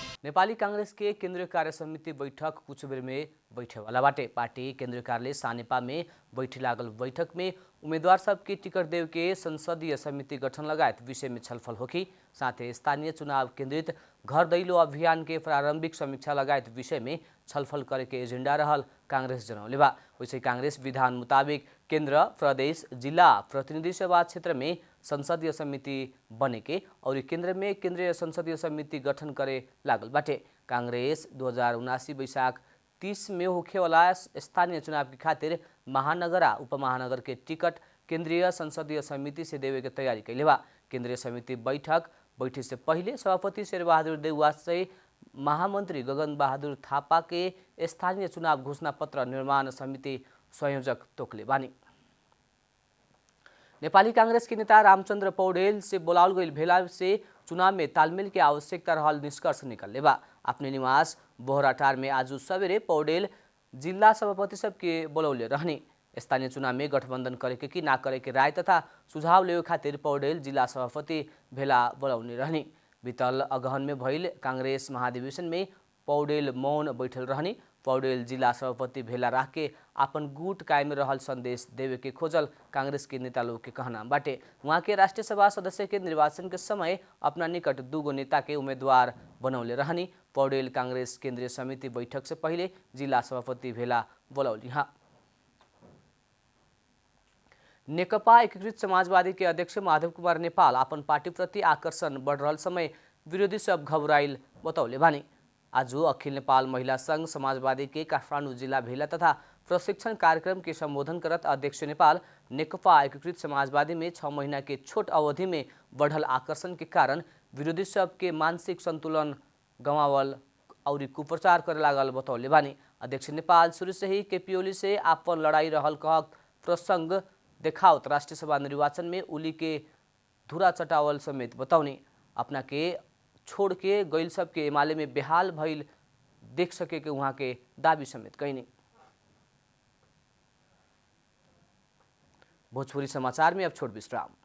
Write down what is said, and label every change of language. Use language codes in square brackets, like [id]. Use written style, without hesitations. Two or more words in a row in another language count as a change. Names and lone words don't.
[bho] नेपाली कांग्रेस के केंद्रीय कार्य समिति बैठक कुछ बेर में बैठे वाला बाटे। पार्टी केंद्रीय कार्यालय सानेपा में बैठे लागल बैठक में उम्मीदवार सब के टिकट देव के संसदीय समिति गठन लगायत विषय में छलफल होगी। साथ ही स्थानीय चुनाव केंद्रित घर दैलो अभियान के प्रारंभिक समीक्षा लगायत विषय में छलफल करे के एजेंडा रहल कांग्रेस जनौले बा। वैसे कांग्रेस विधान मुताबिक केंद्र प्रदेश जिला प्रतिनिधि सभा क्षेत्र में संसदीय समिति बने के और केंद्र में केंद्रीय संसदीय समिति गठन करे लागल बाटे। कांग्रेस 2079 वैशाख 30 में होखे वाला स्थानीय चुनाव की खातिर महानगर आ उपमहानगर के टिकट केंद्रीय संसदीय समिति से देवे के तैयारी कैले बा। केंद्रीय समिति बैठे से पहले सभापति शेरबहादुर देउवा से महामंत्री गगन बहादुर थापा के स्थानीय चुनाव घोषणा पत्र निर्माण समिति संयोजक तोकले बानी। नेपाली कांग्रेस के नेता रामचंद्र पौडेल से बोलावल गई भेला से चुनाव में तालमेल की आवश्यकता रहल निष्कर्ष निकलले बा। अपने निवास बोहराटार में आज सवेरे पौडेल जिला सभापति सब के बोलौले रहनी। स्थानीय चुनाव में गठबंधन करे के कि ना करे के राय तथा सुझाव लेवे खातिर पौडेल जिला सभापति भेला बोलौने रहनी। बीतल अगहन में भइल कांग्रेस महाधिवेशन में पौडेल मौन बैठल रहनी। पौडेल जिला सभापति भेला राख के अपन गुट कायम रहल संदेश देवे के खोजल कांग्रेस के नेता लोग के कहना बाटे। वहाँ के राष्ट्रीय सभा सदस्य के निर्वाचन के समय अपना निकट दूगो नेता के उम्मीदवार बनौले रहनी। पौडेल कांग्रेस केंद्रीय समिति बैठक से पहले जिला सभापति भेला बोलौली। नेकपा एकीकृत समाजवादी के अध्यक्ष माधव कुमार नेपाल अपन पार्टी प्रति आकर्षण बढ़ रहल समय विरोधी सब घबराइल बतौले बानी। आज अखिल नेपाल महिला संघ समाजवादी के काठमाडौँ जिला भेला तथा प्रशिक्षण कार्यक्रम के संबोधन करत अध्यक्ष नेपाल नेकपा एकीकृत समाजवादी में 6 महीना के छोट अवधि में बढ़ल आकर्षण के कारण विरोधी सब के मानसिक संतुलन गंवावल और कुप्रचार करे लागल बतौले बानी। अध्यक्ष नेपाल शुरू से ही केपी ओली से आपन लड़ाई रहल कहक प्रसंग देखावत राष्ट्रीय सभा निर्वाचन में ओली के धुरा चटावल समेत बतौनी। अपना के छोड़ के गैल सब के एमाले में बेहाल भइल देख सके के वहाँ के दावी समेत कैनी। भोजपुरी समाचार में अब छोट विश्राम।